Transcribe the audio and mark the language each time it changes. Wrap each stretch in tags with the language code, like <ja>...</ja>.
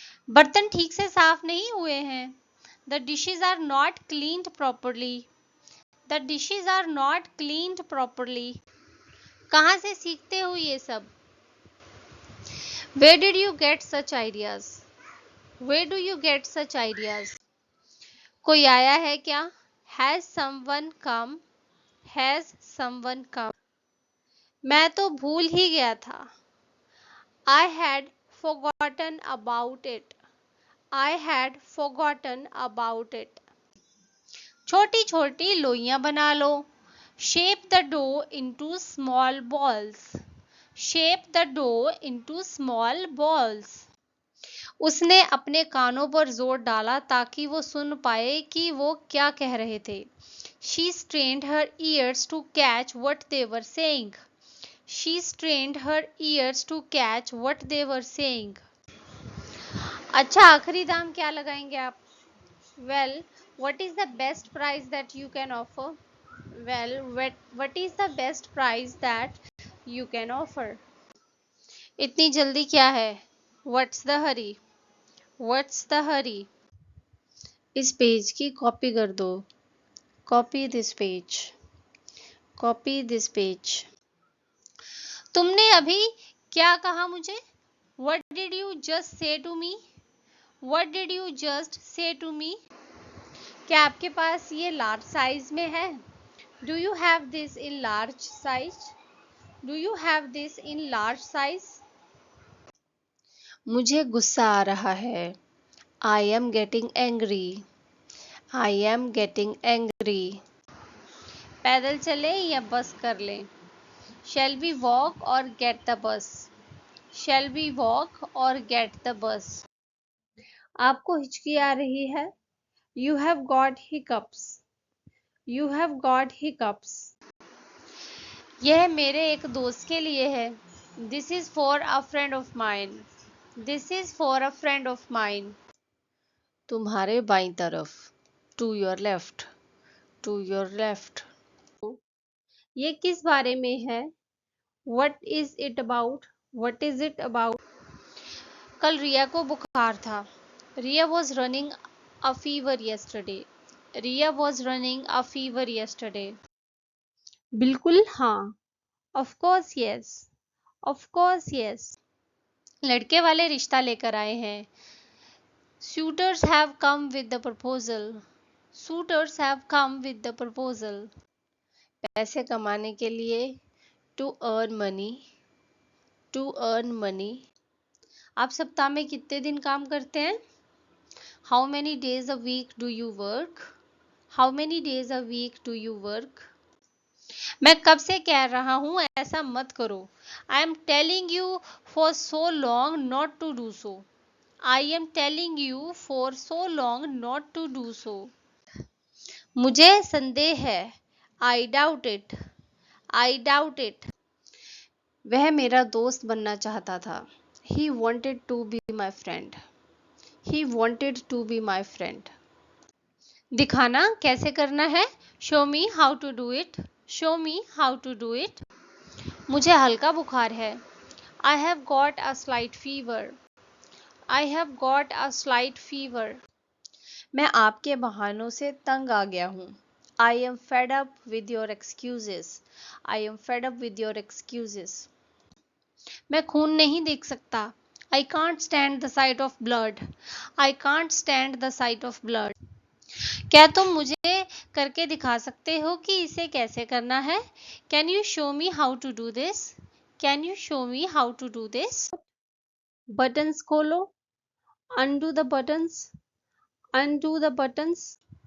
<hi>बर्तन ठीक से साफ नहीं हुए हैं।</hi> <en>The dishes are not cleaned properly. The dishes are not cleaned properly.</en> <hi>कहाँ से सीखते हो ये सब?</hi> <en>Where did you get such ideas? Where do you get such ideas?</en> <hi>कोई आया है क्या?</hi> <en>Has someone come? Has someone come?</en> <hi>मैं तो भूल ही गया था।</hi> <en>I had forgotten about it. I had forgotten about it.</en> <hi>छोटी छोटी लोइयां बना लो।</hi> <en>Shape the dough into small balls. Shape the dough into small balls.</en> <hi>उसने अपने कानों पर जोर डाला ताकि वो सुन पाए कि वो क्या कह रहे थे।</hi> <en>She strained her ears to catch what they were saying. She strained her ears to catch what they were saying.</en> <hi>अच्छा, आखिरी दाम क्या लगाएंगे आप?</hi> <en>Well, what is the best price that you can offer? Well, what is the best price that you can offer?</en> <hi>इतनी जल्दी क्या है?</hi> <en>What's the hurry? What's the hurry?</en> <hi>इस पेज की कॉपी कर दो।</hi> <en>Copy this page. Copy this page.</en> <hi>तुमने अभी क्या कहा मुझे?</hi> <en>What did you just say to me? What did you just say to me?</en> <hi>क्या आपके पास ये लार्ज साइज में है?</hi> <en>Do you have this in large size? Do you have this in large size?</en> <hi>मुझे गुस्सा आ रहा है।</hi> <en>I am getting angry. I am getting angry.</en> <hi>पैदल चले या बस कर लें?</hi> <en>Shall we walk or get the bus? Shall we walk or get the bus?</en> <hi>आपको हिचकी आ रही है?</hi> <en>You have got hiccups. You have got hiccups.</en> <hi>यह मेरे एक दोस्त के लिए है।</hi> <en>This is for a friend of mine. This is for a friend of mine.</en> <hi>तुम्हारे बाईं तरफ,</hi> <en>To your left, to your left.</en> <hi>ये किस बारे में है?</hi> <en>What is it about? What is it about?</en> <hi>कल रिया को बुखार था।</hi> <en>Riya was running a fever yesterday. Riya was running a fever yesterday.</en> <hi>बिल्कुल हाँ।</hi> <en>Of course yes. Of course yes.</en> <hi>लड़के वाले रिश्ता लेकर आए हैं।</hi> <en>Suitors have come with the proposal. Suitors have come with the proposal.</en> <hi>पैसे कमाने के लिए,</hi> <en>to earn money. To earn money.</en> <hi>आप सप्ताह में कितने दिन काम करते हैं?</hi> <en>How many days a week do you work? How many days a week do you work?</en> <hi>मैं कब से कह रहा हूँ ऐसा मत करो।</hi> <en>I am telling you for so long not to do so. I am telling you for so long not to do so.</en> <hi>मुझे संदेह है।</hi> <en>I doubt it. I doubt it.</en> <hi>वह मेरा दोस्त बनना चाहता था।</hi> <en>He wanted to be my friend. He wanted to be my friend.</en> <hi>दिखाना कैसे करना है?</hi> <en>Show me how to do it. Show me how to do it.</en> <hi>मुझे हल्का बुखार है।</hi> <en>I have got a slight fever. I have got a slight fever.</en> <hi>मैं आपके बहानों से तंग आ गया हूँ।</hi> <en>I am fed up with your excuses. I am fed up with your excuses.</en> <hi>मैं खून नहीं देख सकता।</hi> <en>I can't stand the sight of blood. I can't stand the sight of blood.</en> <hi>क्या तुम मुझे करके दिखा सकते हो कि इसे कैसे करना है?</hi> <en>Can you show me how to do this? Can you show me how to do this?</en> <hi>Buttons खोलो,</hi> <en>undo the buttons, undo the buttons.</en>